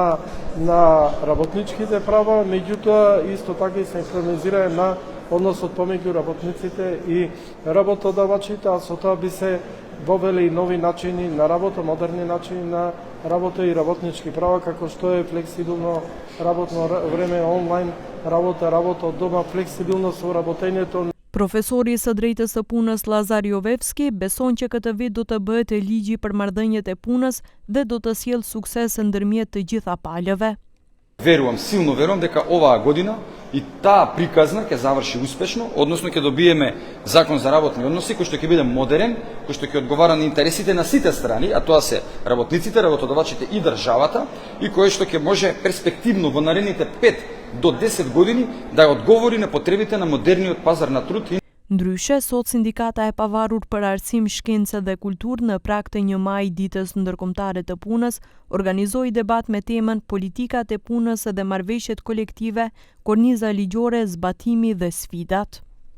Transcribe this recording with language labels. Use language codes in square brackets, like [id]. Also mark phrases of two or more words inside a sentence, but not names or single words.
[mk] на работничките права, меѓутоа исто така и се инкриминира на односот помеѓу работниците и работодавачите, а со тоа би се вовеле и нови начини на работа, модерни начини на работа и работнички права, како што е флексибилно работно време, онлайн работа од дома, флексибилност во работењето. [sq] Profesori i së drejtës së punës Lazar Jovevski beson që këtë vit do të bëhet e ligji për marrëdhëniet e punës dhe do të sjellë sukses ndërmjet të gjitha palëve. [mk] Силно верувам дека оваа година и таа приказна ќе заврши успешно, односно ќе добиеме закон за работни односи кој што ќе биде модерен, кој што ќе одговара на интересите на сите страни, а тоа се работниците, работодавачите и државата, и кој што ќе може перспективно во наредните 5 до 10 години да одговори на потребите на модерниот пазар на труд. [sq] Ndryshe, sot Sindikata e Pavarur për Arsim, Shkencë dhe Kulturë në prag të 1 maj, ditës ndërkombëtare të punës, organizoi debat me temën Politikat e punës dhe marrëveshjet kolektive, korniza ligjore, zbatimi dhe sfidat.